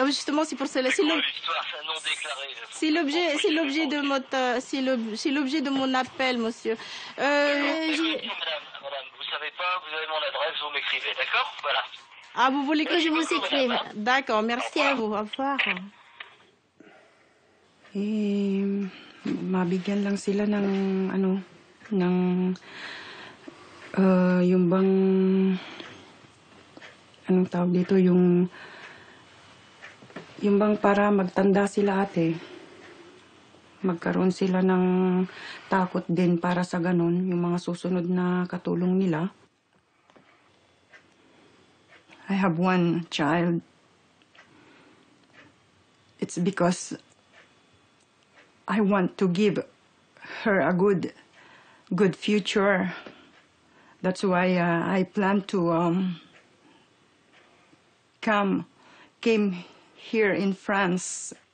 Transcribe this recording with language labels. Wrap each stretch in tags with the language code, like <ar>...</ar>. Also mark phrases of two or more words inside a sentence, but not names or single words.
<fr>Justement, c'est pour cela. C'est quoi l'histoire, ça, non déclaré? C'est l'objet de mon appel, monsieur. Madame, vous savez pas, vous avez mon adresse, vous m'écrivez, d'accord? Voilà. Ah, vous voulez que je vous écrive? D'accord, merci à vous. Au revoir.</fr> <tl>Mabigyan lang sila ng yung bang anong tawag dito, yung bang para magtanda sila ate, magkaroon sila ng takot din para sa ganun yung mga susunod na katulong nila.</tl> <en>I have one child. It's because I want to give her a good future. That's why I plan to came here in France.</en>